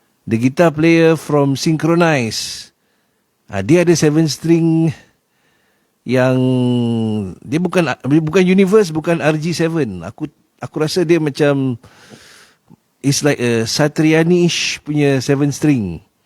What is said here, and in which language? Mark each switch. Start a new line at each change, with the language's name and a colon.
English: The guitar player from Synchronize.
Malay: Dia ada 7 string yang dia bukan Universe, bukan RG7. Aku rasa dia macam
English: it's like a Satriani-ish
Malay: punya 7 string.